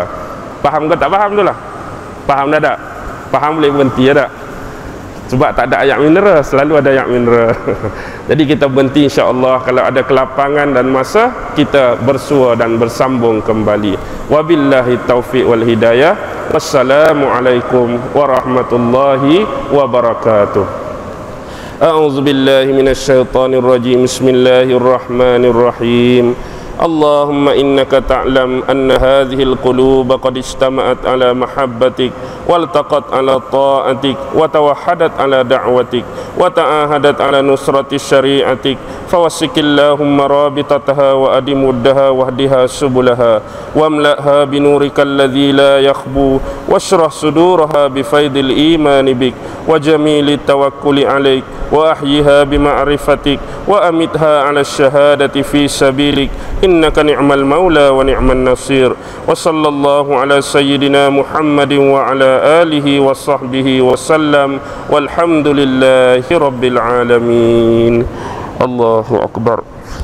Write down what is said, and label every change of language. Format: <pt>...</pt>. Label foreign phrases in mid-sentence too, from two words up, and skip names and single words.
<ms>Faham ke tak faham tu lah? Faham dah tak? Faham boleh berhenti ya tak? Sebab tak ada ayat mineral, selalu ada ayat mineral. Jadi kita berhenti insya-Allah. Kalau ada kelapangan dan masa, kita bersua dan bersambung kembali.</ms> <ar>وبالله التوفيق والهداية. والسلام عليكم ورحمة الله وبركاته. أعوذ بالله من الشيطان الرجيم. بسم الله الرحمن الرحيم. اللهم إنك تعلم أن هذه القلوب قد اجتمعت على محبتك والتقت على طاعتك و وتوحدت على دعوتك وتعاهدت على نصرة شريعتك فوثق اللهم رابطتها وأدم ودها واهدها سبلها واملأها بنورك الذي لا يخبو واشرح صدورها بفيض الإيمان بك وجميل التوكل عليك وأحيها بمعرفتك وأمتها على الشهادة في سبيلك إنك نعم المولى ونعم النصير. وصلى الله على سيدنا محمد وعلى آله وصحبه وسلم والحمد لله رب العالمين. الله أكبر.</ar>